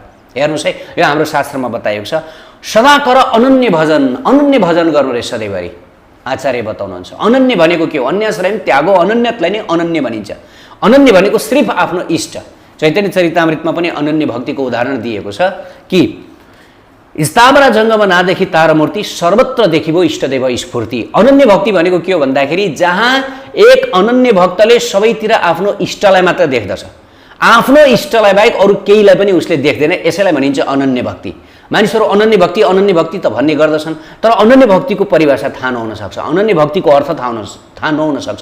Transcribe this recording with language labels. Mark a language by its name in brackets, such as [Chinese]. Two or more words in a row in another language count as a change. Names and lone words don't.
[Nepali] हेर्नुहोस् है, यो हाम्रो शास्त्रमा बताइएको छ। [Bangla] সদা কর অনন্য ভজন, [Nepali] अनन्य भजन गर्नु रे सधैँभरि। आचार्य बताउनुहुन्छ अनन्य भनेको के हो? अन्याश्रय त्यागो अनन्यतलाई नै अनन्य भनिन्छ। अनन्य भनेको सिर्फ आफ्नो इष्ट। चैतन्य चरितामृतमा पनि अनन्य भक्तिको उदाहरण दिएको छ कि [Bangla] স্থাবর জঙ্গম না দেখি তার মূর্তি, সর্বত্র দেখিব ইষ্টদেব স্ফূর্তি। [Nepali] अनन्य भक्ति भनेको के हो भन्दाखेरि जहाँ एक अनन्य भक्तले सबैतिर आफ्नो इष्टलाई मात्र देख्दछ, आफ्नो इष्टलाई बाहेक अरू केहीलाई पनि उसले देख्दैन, यसैलाई भनिन्छ अनन्य भक्ति। मानिसहरू अनन्य भक्ति त भन्ने गर्दछन्, तर अनन्य भक्तिको परिभाषा थाहा नहुन सक्छ, अनन्य भक्तिको अर्थ थाहा नहुन सक्छ।